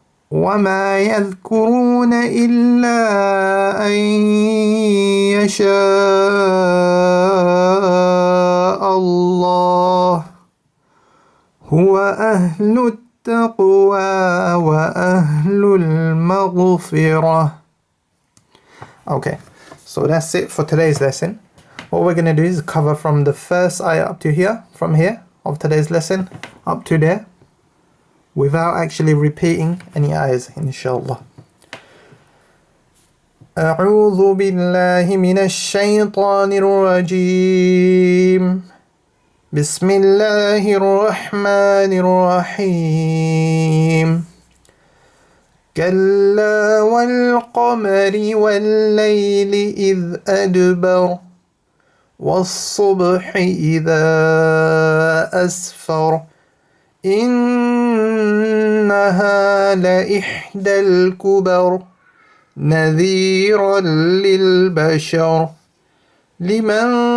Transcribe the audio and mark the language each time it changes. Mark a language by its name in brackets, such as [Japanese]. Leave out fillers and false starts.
[Arabic] وما يذكرون إلا أن يشاء الله هو أهل التقوى وأهل المغفرة. [English] Okay, so that's it for today's lesson. What we're going to do is cover from the first ayah up to here, from here of today's lesson up to there, without actually repeating any ayahs, inshallah. [Arabic] أعوذ بالله من الشيطان الرجيم بسم الله الرحمن الرحيم كلا والقمر والليل إذ أدبر والصبح إذا أسفر إنها لإحدى الكبر نذيرا للبشر لمن